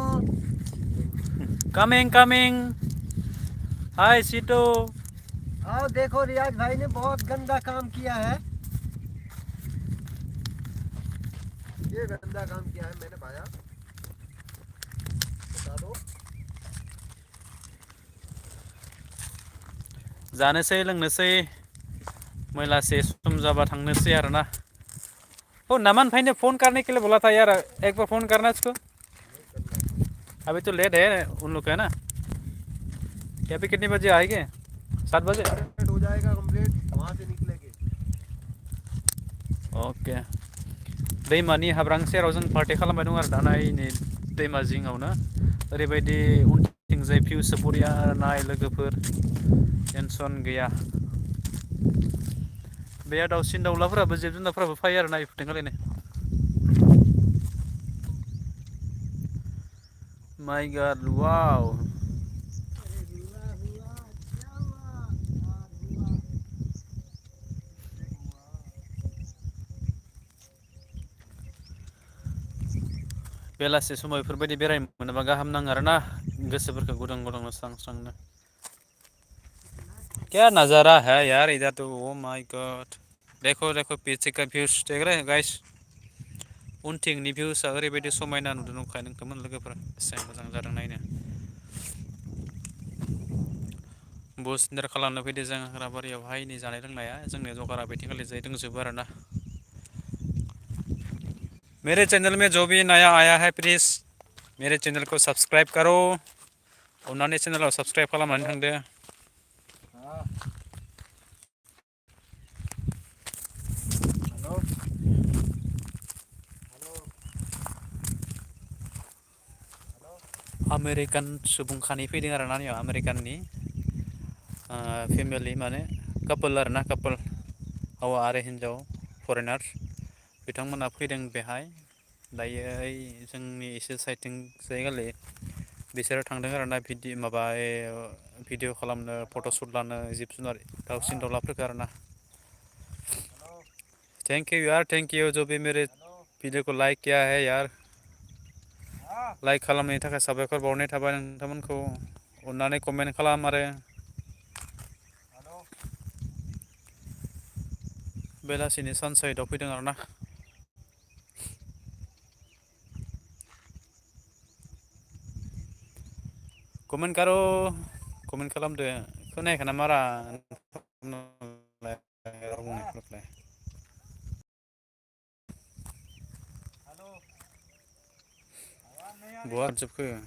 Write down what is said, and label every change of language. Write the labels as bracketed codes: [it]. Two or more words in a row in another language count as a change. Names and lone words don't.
[hi] कमिंग हाय सीटो आओ देखो रियाज भाई ने बहुत गंदा काम किया है ये गंदा काम किया है मैंने पाया बता दो [brx] जानोसै लोंनोसै मैलासे सम जाबा थांनोसै आरो ना [hi] ओ नमन भाई ने फ़ोन करने के लिए बोला था यार एक बार फ़ोन करना इसको अभी तो लेट है उन लोग का है ना क्या अभी कितने बजे आएंगे 7 बजे हो जाएगा कंप्लीट वहाँ से निकलेंगे [brx] ओके दैमानि हाब्रां सेराव जों पार्टि खालामबाय दं आरो दा नै दैमा जिङावनो ओरैबायदि उनथिंजाय भिउसआ बरिया नाय लोगोफोर टेनसन गैया बे दाउसिन दाउलाफोराबो जिब जुनारफोराबो फैयो आरो ना बेफोरथिं खालायनो [en] my God wow [brx] बेलासि समाव बेफोरबायदि बेरायनो मोनोबा गाहाम नाङो आरो ना गोसोफोरखौ गुदुं गुदुं स्रां स्रांनो [hi] क्या नज़ारा है यार इधर तो [en] Oh my God [hi] देखो देखो पीछे का व्यूज देख रहे हैं गाइस [brx] उनथिंनि भिउसआ ओरैबायदि समायना नुदों नंखाय नोंथांमोन लोगोफोरा बेसेबां मोजां जादों नायनो बुस डिनार खालामनो फैदो जों हाग्राबारियावहाय नै जानाय लोंनाया जोंनि जगारा बेथिंखालि जाय दंजोबो आरो ना [hi] मेरे चैनल में जो भी नया आया है प्लीज़ मेरे चैनल को सब्सक्राइब करो [brx] अन्नानै चैनलाव सब्सक्राइब खालामनानै थांदो [hi] हाँ हेलो हेलो [brx] आमेरिकान सुबुंखानि फैदों आरोना नैयाव आमेरिकाननि फेमिलि माने कापोल आरोना कापोल हौवा आरो हिन्जाव फरेनार्स बिथांमोना फैदों बेहाय दायो ओइ जोंनि एसे साइडथिं जायगालै बिसोरो थांदों आरोना भिडिअ खालामनो फट'शुट लानो जिब जुनार दाउसिन दाउलाफोरखौ आरोना [en] thank you [brx] यार [en] thank you [hi] जो भी मेरे वीडियो को लाइक किया है [brx] यार लाइक खालामनायनि थाखाय साबायखर बावनाय थाबाय नोंथांमोनखौ अन्नानै कमेन्ट खालाम आरो बेलासिनि सानसाइडआव फैदों आरोना [hi] कमेन्ट करो [brx] कमेन्ट खालामदो खोनायाखै ना मारा बहा जोबखो